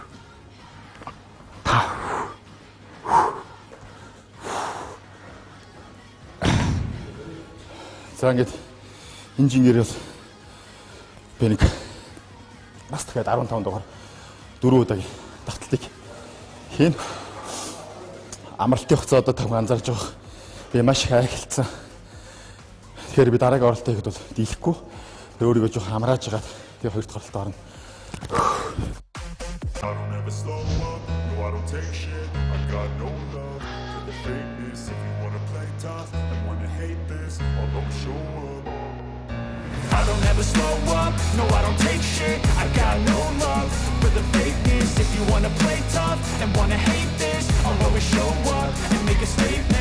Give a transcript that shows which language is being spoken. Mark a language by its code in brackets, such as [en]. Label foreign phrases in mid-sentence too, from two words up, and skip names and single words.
[mn] За ингээд инженеэр бол би нэг бас дахиад 15 дугаар 4 удаагийн давталтыг хийн. амралтын хугацаа одоо тавхан анзаарж байгаа. Би маш их айхалцсан. Тэгэхээр би дараагийн оролтыг бол дийлэхгүй. Тэр өөрийгөө жоох амрааж байгаа. Тэгээ хоёр дахь оролтод орно. [en] I don't ever slow up, no I don't take shit. I got no love for the fakeness. If you wanna play tough and wanna hate this, I'll always show up. I don't ever slow up, no I don't take shit. I got no love for the fakeness. If you wanna play tough and wanna hate this, I'll always show up and make a statement.